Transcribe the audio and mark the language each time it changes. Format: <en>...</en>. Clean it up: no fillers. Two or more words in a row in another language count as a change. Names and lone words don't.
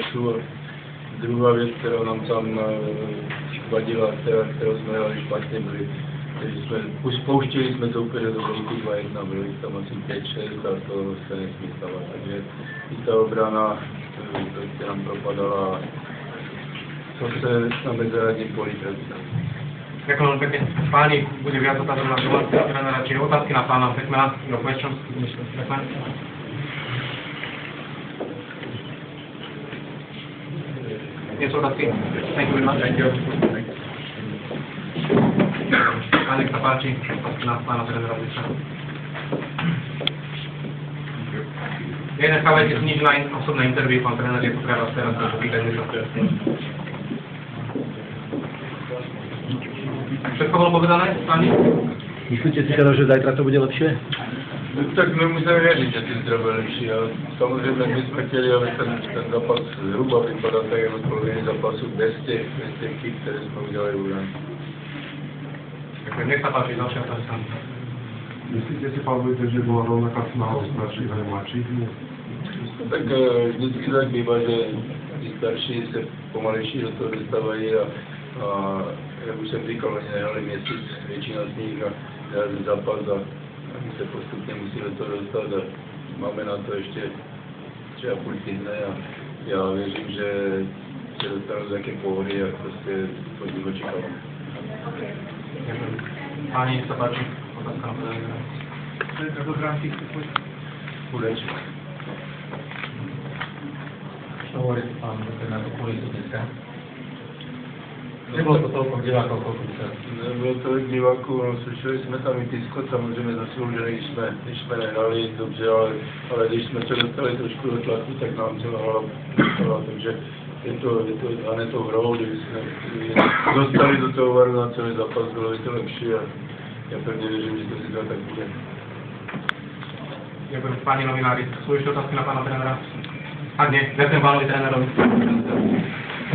<cs>A druhá věc, která nám tam vadila, kterou jsme hrali špatně, byli, že pouštěli jsme to úplně do velkou 2-1, byli tam asi 5-6 a to se nesmí stávat. Takže i ta obrana prostě nám propadala, co se na mezinárodním poli představí.</cs> <sk>Ďakujem veľmi pekne. Páni, bude viac otázok na slovenského trénera, čiže otázky na pána Beckmana.</sk> <en>Your questions, Mr.</en> <sk>Beckman. Nie sú otázky?</sk> <en>Thank you very much. Thank you.</en> <sk>Pán, nech sa páči, otázky na pána trénera Ujsa. Nechávajte si nič na osobné interview, pán tréner je tu pre vás teraz, takže pýtajte sa. Všetko bolo povedané, páni? Myslíte si teda, že zajtra to bude lepšie?</sk> <cs>No, tak my musíme věřit, že to bude lepší. A samozřejmě my jsme chtěli, aby ten zápas zhruba vypadal tak, jako poloviny zápasu bez těch chyb, které jsme udělali u nás.</cs> <sk>Ďakujem, nech sa páči, ďalšia otázka. Myslíte si, pán Vojtec, že bola rovnaká snaha o starších aj mladších? No,</sk> <cs>tak vždycky tak bývá, že ty starší se pomalejší do toho dostávají a jak už jsem říkal, oni nehráli měsíc, většina z nich a dělali zápas a my se postupně musí do toho dostat a máme na to ještě 3,5 týdne a já věřím, že se dostanu do také pohody a prostě od nich očekávám.</cs> <sk>Páni, nech sa páči, otázka na trénera. Budeš. Čo hovoríte, pán tréner, o kulisu dneska? Nebylo to toľko divákov, koľko by sa?</sk> <cs>Nebylo tolik diváků, no, slyšeli jsme tam i Tisko, samozřejmě zasloužený, když jsme nehrali dobře, ale když jsme se dostali trošku do tlaku, tak nám to hlava, takže je to hned tou hrou, kdyby jsme dostali do toho varu na celý zápas, bylo by to lepší a já pevně věřím, že to zítra tak bude.</cs> <sk>Ďakujem, páni novinári. Sú ešte otázky na pána trénera? Ak nie, ďakujem pánovi trénerovi.</sk>